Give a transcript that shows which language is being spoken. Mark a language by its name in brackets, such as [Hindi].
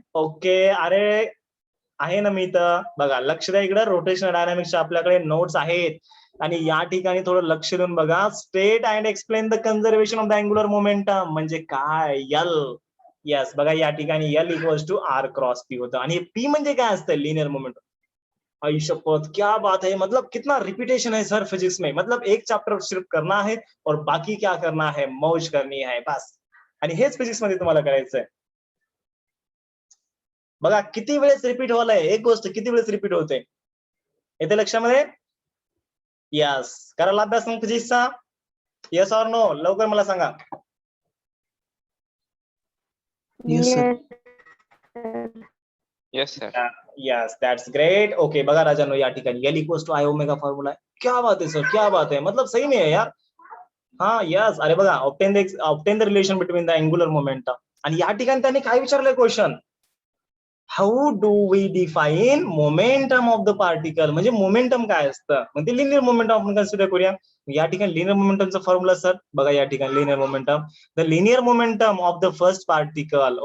[Marathi] Okay, अरे आहे ना मी इथं. बघा लक्ष द्या इकडे, रोटेशनल डायनामिक्सच्या आपल्याकडे नोट्स आहेत आणि या ठिकाणी थोडं लक्ष देऊन बघा. [English] state and explain the conservation of the angular momentum [Marathi] म्हणजे काय? [English] यल. [Marathi] यस, बघा या ठिकाणी L equals to R cross P होतं आणि पी म्हणजे काय असतं? [English] Linear momentum. [Marathi] आई शपथ, [Hindi] क्या बात है, मतलब कितना रिपीटेशन है सर फिजिक्स में. मतलब एक चैप्टर सिर्फ करना है और बाकी क्या करना है? मौज करनी है बस. [Marathi] आणि हेच फिजिक्स मध्ये तुम्हाला करायचंय. बघा किती वेळेस रिपीट होलंय एक गोष्ट, किती वेळेस रिपीट होते येते लक्षामध्ये? यस, करायला अभ्यास मग फिजिक्सचा? [English] Yes or no? [Marathi] लवकर मला सांगा. [English] Yes, sir. Yes, sir. Yes, that's great. [Marathi] Okay, बघा राजांनो या ठिकाणी L equals to i omega formula आहे. [Hindi] क्या बात है सर, क्या बात है, मतलब सही में है यार. [English] हा यस, अरे बघा obtain the relation between the angular momentum. [Marathi] आणि या ठिकाणी त्यांनी काय विचारलंय question? [English] How do we define momentum of the particle. [Marathi] म्हणजे मोमेंटम काय असतं? मग ते लिनियर मोमेंटम आपण कन्सिडर करूया. या ठिकाणी लिनियर मोमेंटमचा फॉर्म्युला सर बघा या ठिकाणी linear momentum, [English] The linear momentum of the first particle.